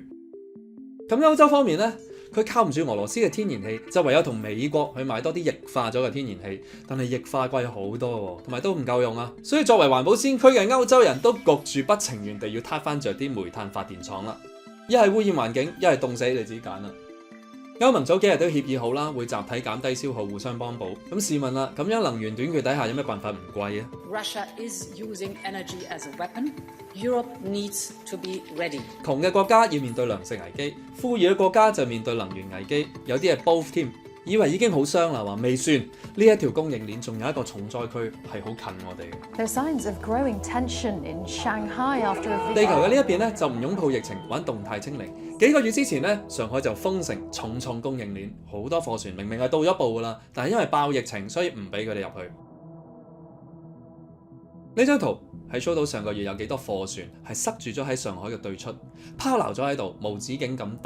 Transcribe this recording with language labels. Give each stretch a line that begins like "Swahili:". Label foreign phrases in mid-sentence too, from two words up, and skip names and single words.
Cantonese: 咁歐洲方面咧，佢靠唔住俄羅斯嘅天然氣，就唯有同美國去買多啲液化咗嘅天然氣，但係液化貴好多喎，同埋都唔夠用啊，所以作為環保先驅嘅歐洲人都焗住不情願地要撻翻着啲煤炭發電廠啦，一係污染環境，一係凍死，你自己揀啦。歐盟早幾日都協議好啦，會集體減低消耗，互相幫補。咁試問啦，咁樣能源短缺底下有咩辦法唔貴啊？
English: Russia is using energy as a weapon. Europe needs to be ready.
Cantonese: 窮嘅國家要面對糧食危機，富裕嘅國家就面對能源危機，有啲係 both 添。以為已經好傷啦，話未算，呢一條供應鏈仲有一個重災區係好近我哋嘅。
English: There are signs of growing tension in Shanghai after a
Cantonese: 地球嘅呢一邊咧就唔擁抱疫情，玩動態清零。幾個月之前咧，上海就封城，重創供應鏈，好多貨船明明係到咗步噶啦，但係因為爆疫情，所以唔俾佢哋入去。呢張圖係 show 到上個月有幾多貨船係塞住咗喺上海嘅對出，拋錨咗喺度，無止境咁等。